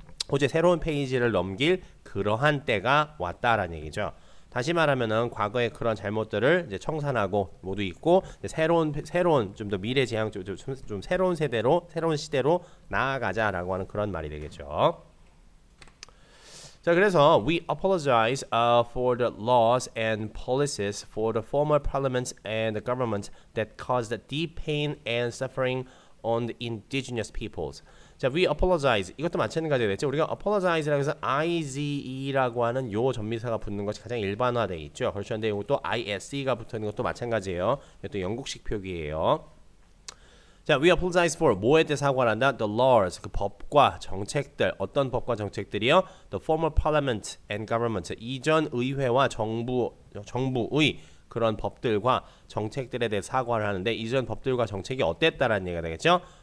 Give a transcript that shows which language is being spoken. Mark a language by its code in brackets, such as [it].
[ko] 호주의 새로운 페이지를 넘길 그러한 때가 왔다라는 얘기죠. 다시 말하면은 과거의 그런 잘못들을 이제 청산하고 모두 잊고 새로운 좀 더 미래지향 좀 새로운 시대로 나아가자라고 하는 그런 말이 되겠죠. [en] 자, 그래서 we apologize for the laws and policies for the former parliaments and the government that caused deep pain and suffering on the indigenous peoples. 자, we apologize. [ko] 이것도 마찬가지가 되겠죠. 우리가 apologize라고 해서 IGE라고 하는 요 전미사가 붙는 것이 가장 일반화되어 있죠. 그렇죠. 근데 이것도 ISE가 붙는 것도 마찬가지예요. 이것도 영국식 표기예요. 자, [en] we apologize for [ko] 뭐에 대해 사과를 한다? [en] The laws, [ko] 그 법과 정책들. 어떤 법과 정책들이요? [en] The former parliament and government. [ko] 이전 의회와 정부의 그런 법들과 정책들에 대해 사과를 하는데 이전 법들과 정책이 어땠다라는 얘기가 되겠죠?